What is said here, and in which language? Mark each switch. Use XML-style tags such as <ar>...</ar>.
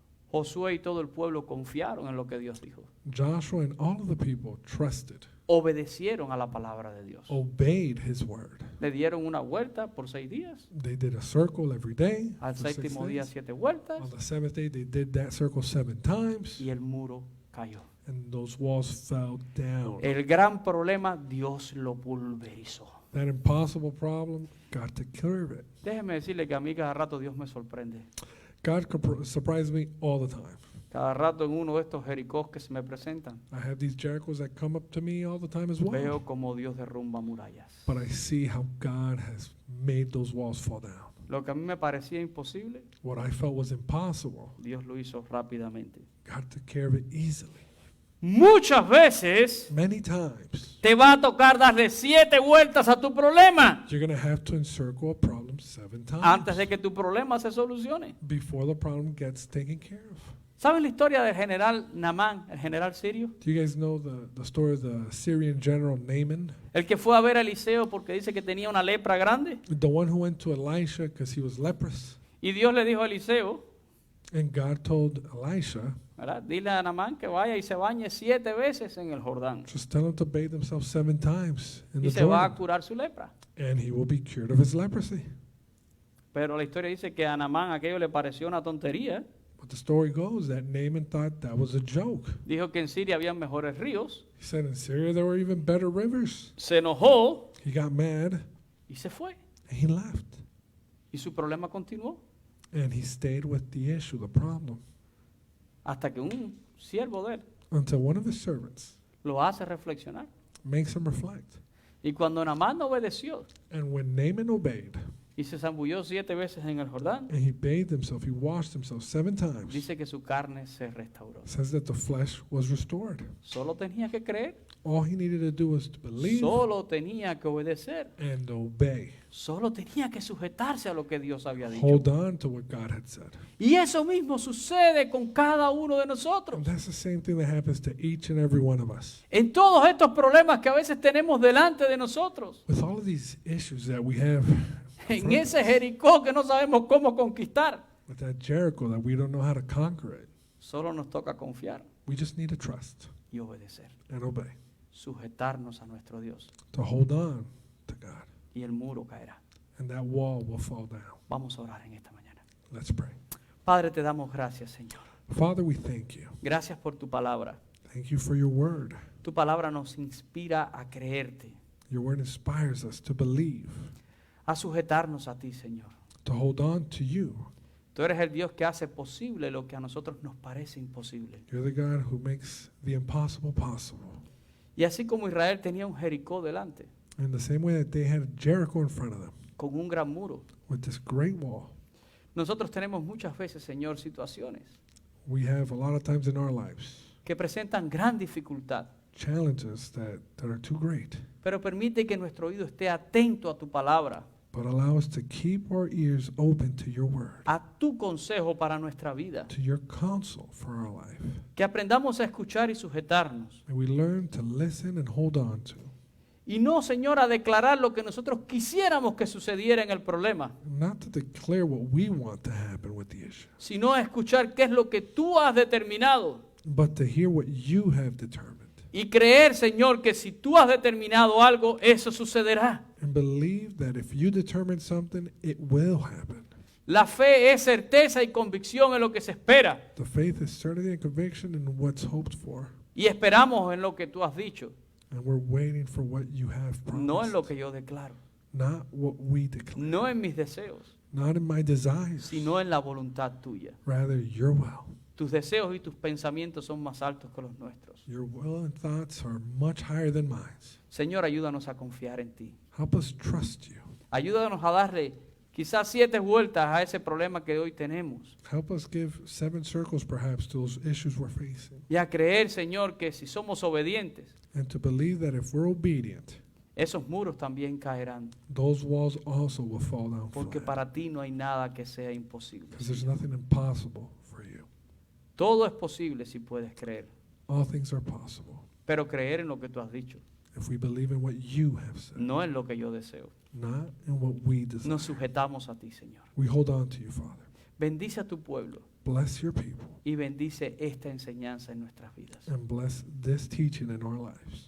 <es>Josué y todo el pueblo confiaron en lo que Dios dijo.</es> <en>Joshua and all of the people trusted,</en> <es>Obedecieron a la palabra de Dios.</es> <en>obeyed His word.</en> <es>Le dieron una vuelta por 6 días.</es> <en>They did a circle every day.</en> <es>Al</es> <en>for 6</en> <es>séptimo día</es> <en>days.</en> <es>7 vueltas.</es> <en>On the seventh day, they did that circle 7 times,</en> <es>Y el muro cayó.</es> <en>and those walls fell down.</en> <es>El gran problema, Dios lo pulverizó.</es> <en>That impossible problem, God took care of it.</en> <es>Déjeme decirle que a mí cada rato Dios me sorprende.</es> <en>God surprised me all the time.</en> <es>Cada rato en uno de estos jericós que se me presentan,</es> <en>I have these Jerichos that come up to me all the time as well.</en> <es>veo como Dios derrumba murallas.</es> <en>But I see how God has made those walls fall down.</en> <es>Lo que a mí me parecía imposible,</es> <en>What I felt was impossible,</en> <es>Dios lo hizo rápidamente.</es> <en>God took care of it easily.</en> <es>Muchas veces</es> <en>Many times,</en> <es>te va a tocar darle 7 vueltas a tu problema</es> <en>you're going to have to encircle a problem 7</en> <es>antes de</es> <en>times</en> <es>que tu problema se solucione.</es> <en>before the problem gets taken care of.</en> <es>¿Saben la historia del general Naamán, el general sirio?</es> <en>Do you guys know the story of the Syrian general Naaman?</en> <es>El que fue a ver a Eliseo porque dice que tenía una lepra grande.</es> <en>The one who went to Elisha because he was leprous.</en> <es>Y Dios le dijo a Eliseo,</es> <en>And God told Elisha,</en> <es>¿verdad? Dile a Naamán que vaya y se bañe 7 veces en el Jordán.</es> <en>just tell him to bathe himself 7 times in</en> <es>Y</es> <en>the</en> <es>se va a</es> <en>Jordan,</en> <es>curar su lepra.</es> <en>and he will be cured of his leprosy.</en> <es>Pero la historia dice que a Naamán aquello le pareció una tontería.</es> <en>But the story goes that Naaman thought that was a joke.</en> <es>Dijo que en Siria había mejores ríos.</es> <en>He said in Syria there were even better rivers.</en> <es>Se enojó</es> <en>He got mad</en> <es>y se fue.</es> <en>and he left.</en> <es>Y su problema continuó.</es> <en>And he stayed with the issue, the problem,</en> <es>Hasta que un siervo de él</es> <en>until one of his servants</en> <es>lo hace reflexionar.</es> <en>makes him reflect.</en> <es>Y cuando Naamán obedeció</es> <en>And when Naaman obeyed</en> <es>y se zambulló 7 veces en el Jordán,</es> <en>and he bathed himself, he washed himself 7 times,</en> <es>dice que su carne se restauró.</es> <en>says that the flesh was restored.</en> <es>Solo tenía que creer,</es> <en>All he needed to do was to believe</en> <es>solo tenía que obedecer,</es> <en>and obey.</en> <es>solo tenía que sujetarse a lo que Dios había dicho.</es> <en>Hold on to what God had said.</en> <es>Y eso mismo sucede con cada uno de nosotros.</es> <en>And that's the same thing that happens to each and every one of us.</en> <es>En todos estos problemas que a veces tenemos delante de nosotros,</es> <en>With all of these issues that we have,</en> <es>en ese Jericó que no sabemos cómo conquistar,</es> <en>with that Jericho that we don't know how to conquer it,</en> <es>solo nos toca confiar</es> <en>we just need to trust</en> <es>y obedecer,</es> <en>and obey,</en> <es>sujetarnos a nuestro Dios</es> <en>to hold on to God.</en> <es>y el muro caerá.</es> <en>And that wall will fall down.</en> <es>Vamos a orar en esta mañana.</es> <en>Let's pray.</en> <es>Padre, te damos gracias, Señor.</es> <en>Father, we thank you.</en> <es>Gracias por tu palabra.</es> <en>Thank you for your word.</en> <es>Tu palabra nos inspira a creerte,</es> <en>Your word inspires us to believe,</en> <es>a sujetarnos a ti, Señor.</es> <en>to hold on to you.</en> <es>Tú eres el Dios que hace posible lo que a nosotros nos parece imposible.</es> <en>You're the God who makes the impossible possible.</en> <es>Y así como Israel tenía un Jericó delante,</es> <en>In the same way that they had Jericho in front of them</en> <es>con un gran muro,</es> <en>with this great wall,</en> <es>nosotros tenemos muchas veces, Señor, situaciones</es> <en>we have a lot of times in our lives</en> <es>que presentan gran dificultad,</es> <en>challenges that are too great,</en> <es>pero permite que nuestro oído esté atento a tu palabra,</es> <en>but allow us to keep our ears open to your word,</en> <es>a tu consejo para nuestra vida,</es> <en>to your counsel for our life.</en> <es>que aprendamos a escuchar y sujetarnos,</es> <en>And we learn to listen and hold on to.</en> <es>Y no, Señor, a declarar lo que nosotros quisiéramos que sucediera en el problema,</es> <en>Not to declare what we want to happen with the issue,</en> <es>sino a escuchar qué es lo que tú has determinado.</es> <en>but to hear what you have determined.</en> <es>Y creer, Señor, que si tú has determinado algo, eso sucederá.</es> <en>And believe that if you determine something, it will happen.</en> <es>La fe es certeza y convicción en lo que se espera.</es> <en>The faith is certainty and conviction in what's hoped for.</en> <es>Y esperamos en lo que tú has dicho,</es> <en>And we're waiting for what you have promised.</en> <es>no en lo que yo declaro,</es> <en>Not what we declare.</en> <es>no en mis deseos,</es> <en>Not in my desires.</en> <es>sino en la voluntad tuya.</es> <en>Rather, your will.</en> <es>Tus deseos y tus pensamientos son más altos que los nuestros.</es> <en>Your will and thoughts are much higher than mine.</en> <es>Señor, ayúdanos a confiar en ti.</es> <en>Help us trust you.</en> <es>Ayúdanos a darle quizás 7 vueltas a ese problema que hoy tenemos.</es> <en>Help us give 7 circles perhaps to those issues we're facing.</en> <es>Y a creer, Señor, que si somos obedientes,</es> <en>And to believe that if we're obedient,</en> <es>esos muros también caerán.</es> <en>those walls also will fall down</en> <es>Porque</es> <en>flat.</en> <es>para ti no hay nada que sea imposible.</es> <en>Because there's nothing impossible for you.</en> <es>Todo es posible si puedes creer.</es> <en>All things are possible.</en> <es>Pero creer en lo que tú has dicho,</es> <en>If we believe in what you have said,</en> <es>no en lo que yo deseo.</es> <en>not in what we desire.</en> <es>Nos sujetamos a ti, Señor.</es> <en>We hold on to you, Father.</en> <es>Bendice a tu pueblo</es> <en>Bless your people</en> <es>y bendice esta enseñanza en nuestras vidas.</es> <en>and bless this teaching in our lives.</en>